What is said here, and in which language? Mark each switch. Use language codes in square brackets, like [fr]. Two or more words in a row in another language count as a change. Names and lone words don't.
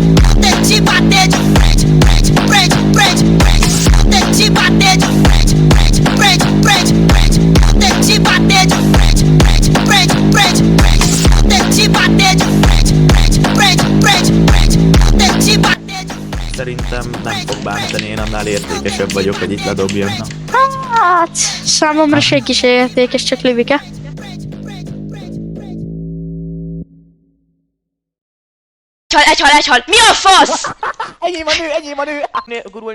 [pt] Não tem te bater de frente, frente, frente, frente, frente. Não tem te bater de frente, frente, frente, frente, frente. Não tem te bater de frente, frente, frente, frente, frente. Não tem te bater de frente, frente, frente, frente, frente. Não tem te bater de frente. [hu] Szerintem nem fog bántani, én annál értékesebb vagyok, hogy itt ledobjam. Hát, számomra senki se értékes, csak Livike. Egy hal! Mi a fasz? Enyém a nő! Gurulj,